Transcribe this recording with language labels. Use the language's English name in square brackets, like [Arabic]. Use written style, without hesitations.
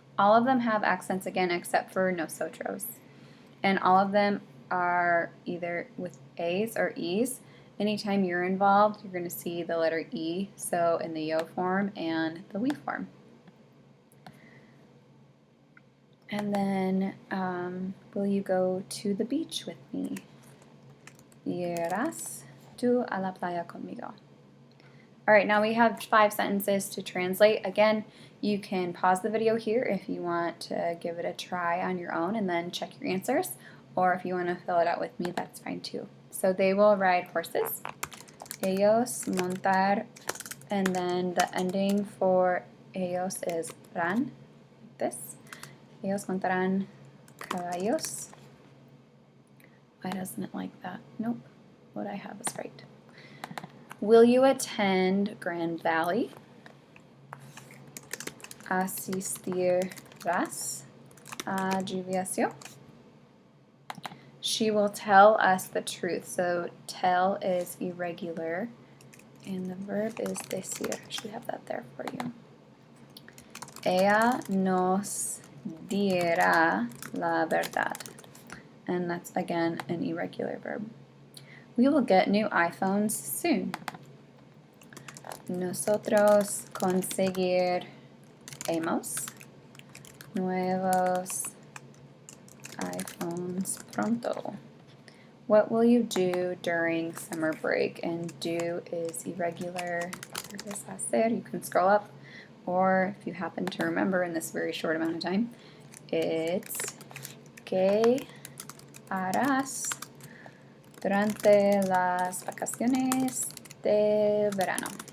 [English] All of them have accents again except for nosotros. And all of them are either with A's or E's. Anytime you're involved, you're going to see the letter E, so in the yo form and the we form. And then, will you go to the beach with me? [Spanish] Irás tú a la playa conmigo? [English] All right, now we have 5 sentences to translate. Again, you can pause the video here if you want to give it a try on your own and then check your answers. Or if you want to fill it out with me, that's fine too. So they will ride horses. [Spanish] Ellos montar, [English] and then the ending for ellos is ran, this. [Spanish] Ellos montarán caballos. [English] Why doesn't it like that? Nope, what I have is right. Will you attend Grand Valley? [Spanish] Asistirás a jubilación? [English] She will tell us the truth. So tell is irregular, and the verb is decir. I should have that there for you. [Spanish] Ella nos dirá la verdad. [English] And that's, again, an irregular verb. We will get new iPhones soon. [Spanish] Nosotros conseguiremos nuevos iPhones pronto. [English] What will you do during summer break? And do is irregular. You can scroll up, or if you happen to remember in this very short amount of time, it's [Spanish] ¿qué harás durante las vacaciones de verano?